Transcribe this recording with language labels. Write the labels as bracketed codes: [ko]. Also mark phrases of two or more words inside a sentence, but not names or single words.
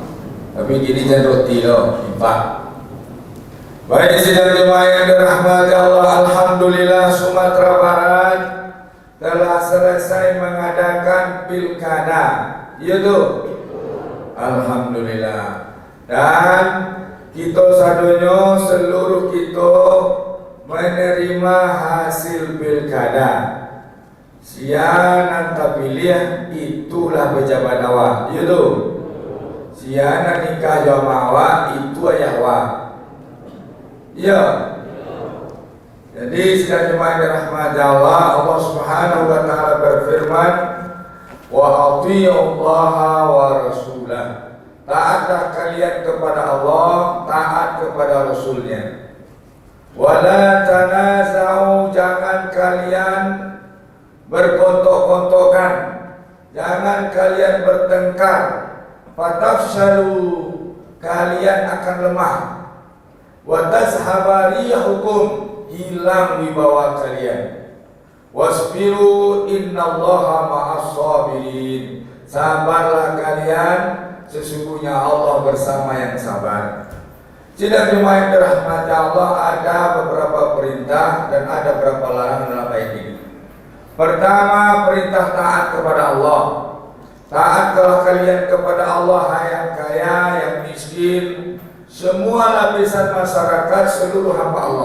[id] Tapi gini jangan roti loh, infak. Baik sidang jemaah yang dirahmati Allah, alhamdulillah Sumatera Barat telah selesai mengadakan pilkada. Iya tuh. Alhamdulillah. Dan kita sadonya seluruh kita menerima hasil pilkada. [min] Sianan tapilih itulah pejabat awak. [id] Iya tuh. [min] Sianan nikah jamaah awak itu ayah awak. [id] Ya. Jadi sidang jemaah dirahmati Allah, Allah [ar] سبحانه وتعالى [id] berfirman, [ar] "وأطيعوا الله ورسوله." [id] Taatlah kalian kepada Allah, taat kepada Rasulnya. [ar] ولا تنازعوا, [id] jangan kalian berkontok-kontokan, jangan kalian bertengkar. Fatafshalu, kalian akan lemah. [ar] وتذهب ريحكم, [id] hilang wibawa kalian. [ar] واصبروا إن الله مع الصابرين, [id] sabarlah kalian, sesungguhnya Allah bersama yang sabar. Sidang jemaah yang dirahmati Allah, ada beberapa perintah dan ada beberapa larangan dalam ayat ini. Pertama, perintah taat kepada Allah. Taatlah kalian kepada Allah, hai yang kaya, yang miskin, semua lapisan masyarakat, seluruh hamba Allah.